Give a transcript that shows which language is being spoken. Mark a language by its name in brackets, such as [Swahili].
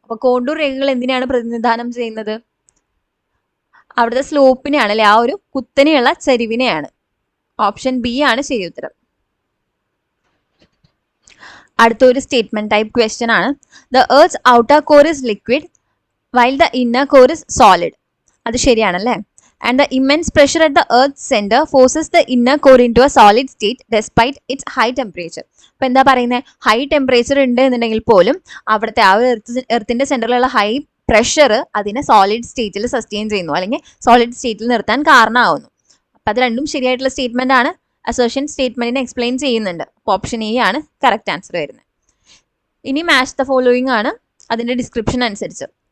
[Malayalam] അപ്പൊ കോണ്ടൂർ രേഖകൾ എന്തിനാണ് പ്രതിനിധാനം ചെയ്യുന്നത്? അവിടുത്തെ സ്ലോപ്പിനെയാണ് അല്ലെ, ആ ഒരു കുത്തനെയുള്ള ചരിവിനെയാണ്. ഓപ്ഷൻ ബി ആണ് ശരിയുത്തരം. അടുത്തൊരു സ്റ്റേറ്റ്മെന്റ് ടൈപ്പ് ക്വസ്റ്റ്യൻ ആണ്. [English] The earth outer core is liquid while the inner core is solid. [Malayalam] അത് ശരിയാണല്ലേ. [English] And the immense pressure at the Earth's center forces the inner core into a solid state despite its high temperature. [Malayalam] അപ്പോൾ എന്താ പറയുന്നത്? High temperature ഉണ്ട് എന്നുണ്ടെങ്കിൽ പോലും അവിടുത്തെ ആ എർത്തിന്റെ സെന്ററിലുള്ള high pressure അതിനെ സോളിഡ് സ്റ്റേറ്റിൽ സസ്റ്റെയിൻ ചെയ്യുന്നു, അല്ലെങ്കിൽ സോളിഡ് സ്റ്റേറ്റിൽ നിർത്താൻ കാരണമാവുന്നു. അപ്പം അത് രണ്ടും ശരിയായിട്ടുള്ള സ്റ്റേറ്റ്മെന്റ് ആണ്. അസേർഷൻ സ്റ്റേറ്റ്മെന്റിനെ എക്സ്പ്ലെയിൻ ചെയ്യുന്നുണ്ട്. അപ്പോൾ ഓപ്ഷൻ എ ആണ് കറക്റ്റ് ആൻസർ വരുന്നത്. ഇനി മാച്ച് ദ ഫോളോയിങ് ആണ് അതിന്റെ ഡിസ്ക്രിപ്ഷൻ അനുസരിച്ച്.